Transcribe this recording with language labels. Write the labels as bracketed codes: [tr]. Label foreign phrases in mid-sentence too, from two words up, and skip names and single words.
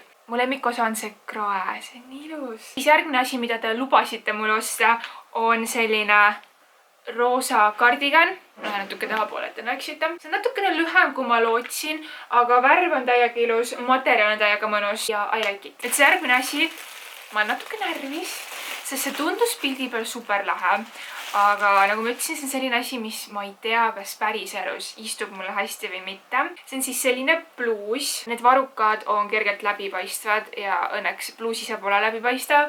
[et] Mu lemmikosa on see krae, see on nii ilus. Siis järgmine asi, mida te lubasite mul osta, on selline roosa kardigan. Lähen natuke tahapoole, et te näeksite. See on natukene lühem, kui ma lootsin, aga värv on täiega ilus, materjal on täiega mõnus ja [en] I like it. [et] Et see järgmine asi, ma olen natuke närvis, sest see tundus pildi peal super lahe. Aga nagu ma ütlesin, see on selline asi, mis ma ei tea, kas päriselus istub mulle hästi või mitte. See on siis selline bluus. Need varrukad on kergelt läbipaistvad ja õnneks bluus ise pole läbipaistav.